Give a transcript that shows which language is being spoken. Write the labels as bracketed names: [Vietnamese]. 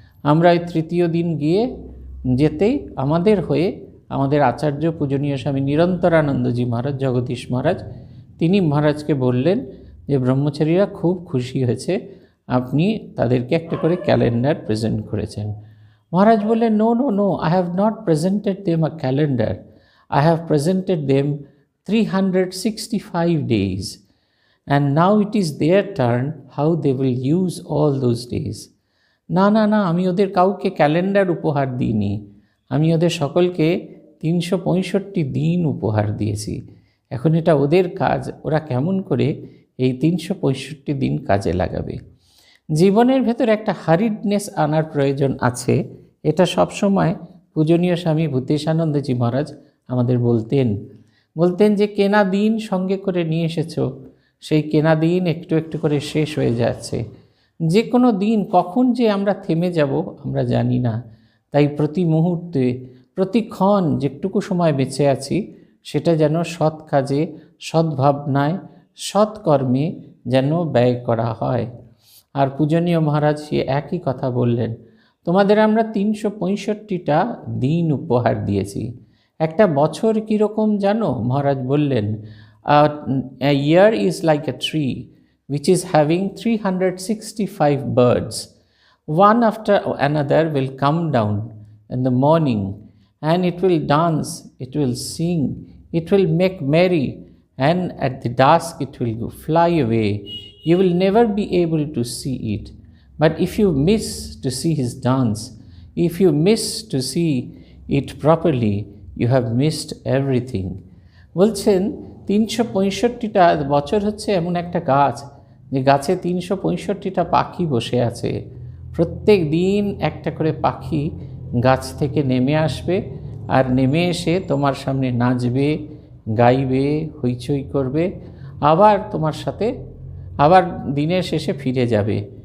[Bangla] আমরা ওই তৃতীয় দিন গিয়ে যেতেই আমাদের হয়ে আমাদের আচার্য পূজনীয় স্বামী নিরন্তরানন্দজি মহারাজ, জগদীশ মহারাজ, তিনি মহারাজকে বললেন যে ব্রহ্মচারীরা খুব খুশি হয়েছে, আপনি তাদেরকে একটা করে ক্যালেন্ডার প্রেজেন্ট করেছেন। মহারাজ বললেন, [English] No no no, I have not presented them a calendar, I have presented them 365 days and now it is their turn how they will use all those days. [Bangla] না না না, আমি ওদের কাউকে ক্যালেন্ডার উপহার দিইনি, আমি ওদের সকলকে 365 দিন উপহার দিয়েছি। এখন এটা ওদের কাজ, ওরা কেমন করে এই 365 দিন কাজে লাগাবে। জীবনের ভেতর একটা হারিডনেস আনার প্রয়োজন আছে, এটা সবসময় পূজনীয় স্বামী ভূতেশানন্দজি মহারাজ আমাদের বলতেন যে কেনা দিন সঙ্গে করে নিয়ে এসেছো, সেই কেনা দিন একটু একটু করে শেষ হয়ে যাচ্ছে। যে কোনো দিন কখন যে আমরা থেমে যাব আমরা জানি না। তাই প্রতি মুহূর্তে প্রতিক্ষণ যেটুকু সময় বেঁচে আছি সেটা যেন সৎ কাজে, সদ্ভাবনায়, সৎকর্মে যেন ব্যয় করা হয়। আর পূজনীয় মহারাজ সে একই কথা বললেন, তোমাদের আমরা 365টা দিন উপহার দিয়েছি। একটা বছর কীরকম জানো? মহারাজ বললেন, [English] a year is like a tree which is having 365 birds. One after another will come down in the morning and it will dance, it will sing, it will make merry, and at the dusk it will fly away. you will never be able to see it. But if you miss to see his dance, if you miss to see it properly, you have missed everything. [Bangla] বলছেন 365টা বছর হচ্ছে এমন একটা গাছ যে গাছে 365টা পাখি বসে আছে। প্রত্যেক দিন একটা করে পাখি গাছ থেকে নেমে আসবে আর নেমে এসে তোমার সামনে নাচবে, গাইবে, হইচই করবে, আবার তোমার সাথে আবার দিনের শেষে ফিরে যাবে।